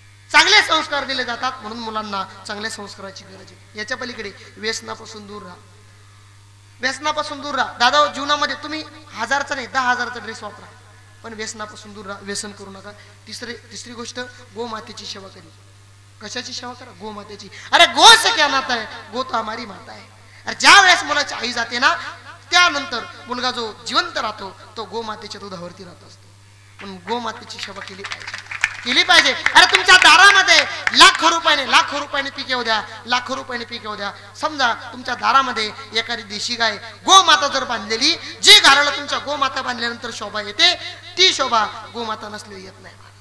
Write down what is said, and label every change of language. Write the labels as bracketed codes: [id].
[mr] चांगले संस्कार दिले जातात, म्हणून मुलांना चांगल्या संस्काराची गरज आहे. याच्या पलीकडे व्यसनापासून दूर राहा, व्यसनापासून दूर राहा. दादा जीवनामध्ये तुम्ही 1000चा नाही 10,000चा ड्रेस वापरा, पण व्यसनापासून दूर राहा, व्यसन करू नका. तिसरी गोष्ट, गोमातेची सेवा करी. कशाची सेवा करा? गोमातेची. [hi] अरे गो से क्या नाता है, गो तो हमारी माता है. [mr] अरे ज्या वेळेस मुलाची आई जाते ना, त्यानंतर मुलगा जो जिवंत राहतो तो गोमातेच्या दुधावरती राहत असतो. पण गोमातेची सेवा केली पाहिजे, केली पाहिजे. अरे तुमच्या दारामध्ये लाखो रुपयाने पीक येऊ द्या, लाखो रुपयाने पीक येऊ द्या. समजा तुमच्या दारामध्ये एखादी देशी गाय गोमाता जर बांधलेली, जी घराला तुमच्या गोमाता बांधल्यानंतर शोभा येते, ती शोभा गोमाता नसलेली येत नाही.